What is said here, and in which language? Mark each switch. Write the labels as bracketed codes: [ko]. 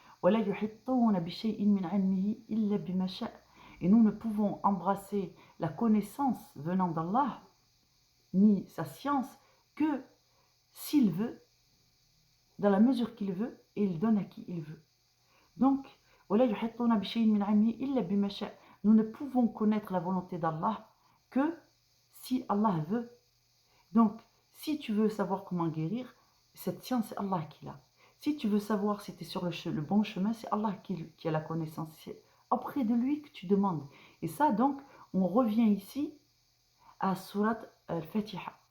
[ar] وَلَا يُحِطُّونَ بِشَيْءٍ مِّنْ عِلْمِهِ إِلَّا بِمَا شَاءَ. [fr] Et nous ne pouvons embrasser la connaissance venant d'Allah, ni sa science, que s'il veut, dans la mesure qu'il veut, et il donne à qui il veut. [ar] Donc, وَلَا يُحِطُّونَ بِشَيْءٍ مِّنْ عِلْمِهِ إِلَّا بِمَا شَاءَ. [fr] Nous ne pouvons connaître la volonté d'Allah que si Allah veut. Donc, si tu veux savoir comment guérir, Cette science, c'est Allah qui l'a. Si tu veux savoir si tu es sur le bon chemin, c'est Allah qui a la connaissance. C'est auprès de lui que tu demandes. Et ça, donc, on revient ici à Surat Al-Fatiha.